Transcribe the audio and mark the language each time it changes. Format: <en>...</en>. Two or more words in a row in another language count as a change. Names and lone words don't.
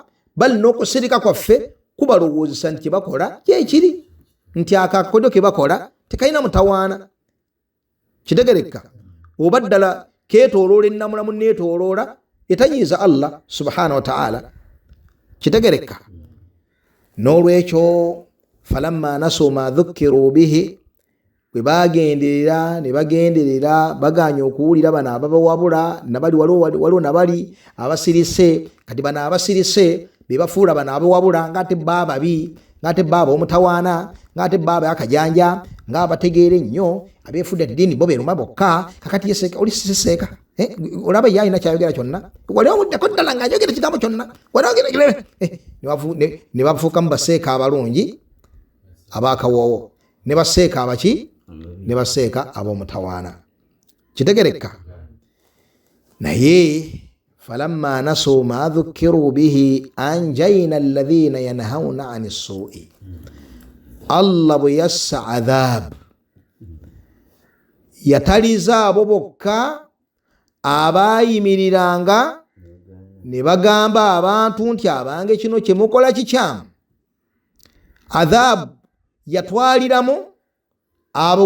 <lg>bali n'okusirika kwaffe kubalowoozesa nti kyebakola kyekiri nti akakodyo kebakola tekalina mutawaana kitegereka oba ddala keetooloola ennamulamu neetooloola etanyiiza Allah</lg> <ar>سبحانه وتعالى</ar> <lg>kitegereka n'olwekyo</lg> <ar>فلما نسوا ما ذكروا به</ar> <lg>bwe bagenderera baganya okuwulira bano ababawabula nabali waliwo nabali abasirise kati bano abasirise bebafuula bano abawabula ngate bababi ngate baba omutawaana ngate baba akajanja ngaabategeera ennyo abeefudde ddiini bo beruma bokka kakati yeseeka oli siseeka olaba yalina kyayogera kyonna wali omuddeko ddala ng'ayogera ekigambo kyonna ne bafuukamu baseeka abalungi abakawoowo ne baseeka abaki ne baseeka ab'omutawaana kitegereka naye</lg> <ar>فلما نسوا ما ذكروا به أنجينا الذين ينهون عن السوء</ar> <lg>Allah bwe yassa adhaab yataliza abo bokka abaayimiriranga ne bagamba abantu nti abange kino kyemukola kikyamu adhaab yatwaliramu abo</lg>